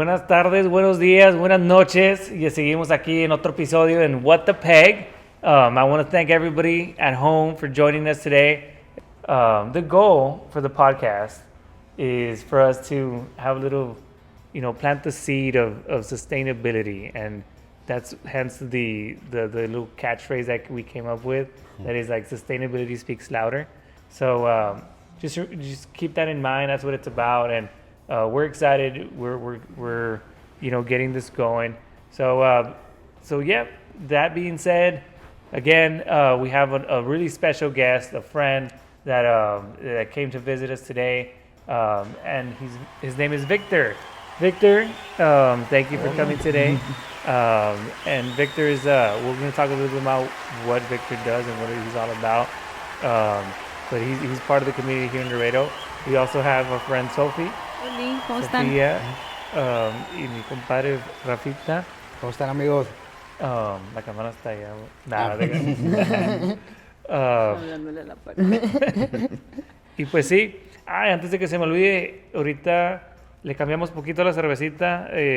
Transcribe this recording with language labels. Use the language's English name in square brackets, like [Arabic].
[Spanish] tardes, buenos días, buenas noches. Y seguimos aquí en otro episodio en What the Peg. [English] I want to thank everybody at home for joining us today. The goal for the podcast is for us to have a little, plant the seed of sustainability. And that's hence the little catchphrase that we came up with. That is like sustainability speaks louder. So just keep that in mind. That's what it's about. And we're excited. We're getting this going. So yeah. That being said, again, we have a really special guest, a friend that came to visit us today, and his name is Victor. Victor, thank you for coming today. And Victor is we're going to talk a little bit about what Victor does and what he's all about. But he's part of the community here in Laredo. We also have our friend Sophie. [Spanish] Hola, ¿cómo están? Sofía, y mi compadre Rafita. ¿Cómo están, amigos? La cámara está allá. Nada, Hablándole a la pared. Y pues sí, antes de que se me olvide, ahorita le cambiamos poquito la cervecita.